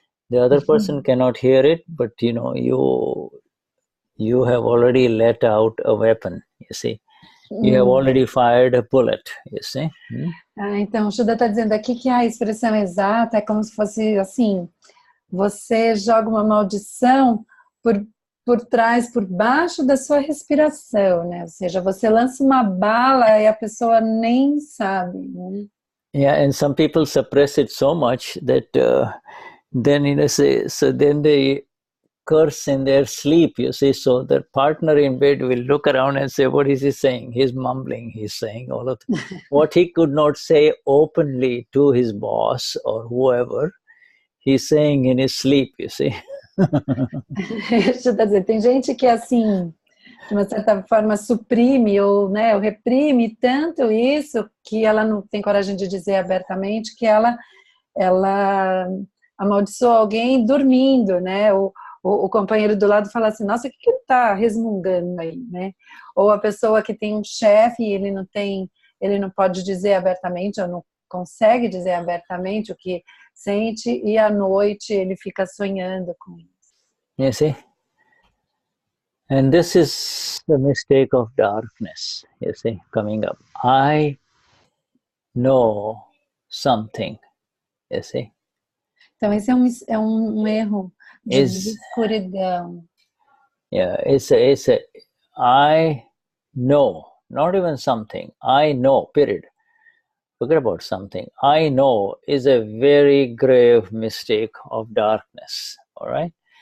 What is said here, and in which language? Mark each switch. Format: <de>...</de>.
<en>The other person cannot hear it, but you have already let out a weapon, you see. You have already fired a bullet, you see.</en> <pt>Então, o Shuddha está dizendo aqui que a expressão exata é como se fosse assim, você joga uma maldição por trás, por baixo da sua respiração, né? Ou seja, você lança uma bala e a pessoa nem sabe, né?</pt> <en>Yeah, and some people suppress it so much that then then they curse in their sleep, you see. So their partner in bed will look around and say, what is he saying? He's mumbling, he's saying all of what he could not say openly to his boss or whoever, he's saying in his sleep, you see.</en> <pt>Deixa eu dizer, tem gente que assim, de uma certa forma suprime ou reprime tanto isso que ela não tem coragem de dizer abertamente que ela amaldiçoa alguém dormindo, né? O companheiro do lado fala assim, nossa, o que ele está resmungando aí, né? Ou a pessoa que tem um chefe e ele não pode dizer abertamente, ou não consegue dizer abertamente o que sente, e à noite ele fica sonhando com isso.</pt> <en>You see? And this is the mistake of darkness, you see, coming up. I know something, you see.</en> <pt>Então esse é um erro de escuridão.</pt> <en>Yeah, it's a I know, not even something. I know, period. Forget about something. I know is a very grave mistake of darkness. All right.</en>